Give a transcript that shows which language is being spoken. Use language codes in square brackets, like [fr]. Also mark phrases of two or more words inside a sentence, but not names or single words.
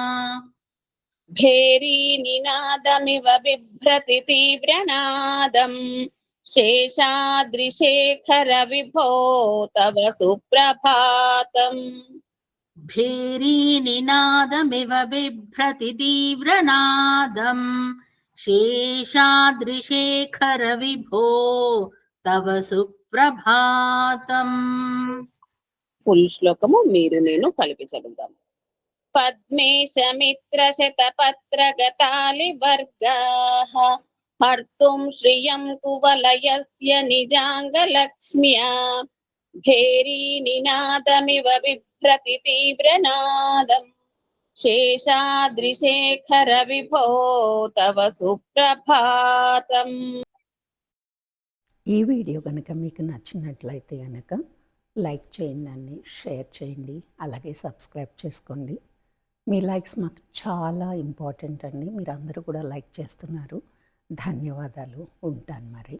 [sa] भेरीनिनादमिव बिभ्रति तीव्रनादम् शेषाद्रिशेखर विभो तव सुप्रभातम् भेरीनिनादमिव बिभ्रति तीव्रनादम् शेषाद्रिशेखर विभो तव सुप्रभातम् [te] ఫుల్ శ్లోకము మీరు నేను కలిపి చదువుదాం. [sa] पद्मेशमित्रशतपत्रगतालिवर्गाः हर्तुं श्रियं कुवलयस्य निजाङ्गलक्ष्म्या भेरीनिनादमिव बिभ्रति तीव्रनादम् शेषाद्रिशेखर विभो तव सुप्रभातम्. [te] ఈ వీడియో కనుక మీకు నచ్చినట్లయితే కనుక లైక్ చేయండి, షేర్ చేయండి, అలాగే సబ్స్క్రైబ్ చేసుకోండి. మీ లైక్స్ మాకు చాలా ఇంపార్టెంట్ అండి. మీరు అందరూ కూడా లైక్ చేస్తున్నారు. ధన్యవాదాలు. ఉంటాను మరి.